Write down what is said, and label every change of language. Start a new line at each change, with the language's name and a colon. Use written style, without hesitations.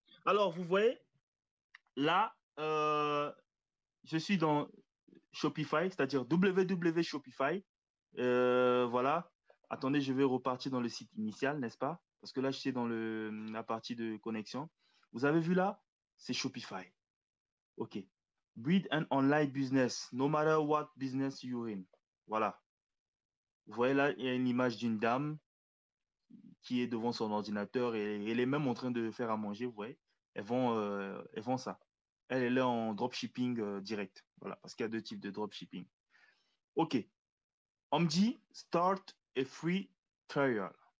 French: Alors, vous voyez, là, je suis dans Shopify, c'est-à-dire www Shopify. Voilà. Attendez, je vais repartir dans le site initial, n'est-ce pas? Parce que là, je suis dans la partie de connexion. Vous avez vu là? C'est Shopify. OK.
English: Build an online business, no matter what business you're in.
French: Voilà. Vous voyez là, il y a une image d'une dame qui est devant son ordinateur et elle est même en train de faire à manger, vous voyez. Elles vont ça. Elle est en dropshipping direct. Voilà, parce qu'il y a deux types de dropshipping. OK. On me dit start a free trial.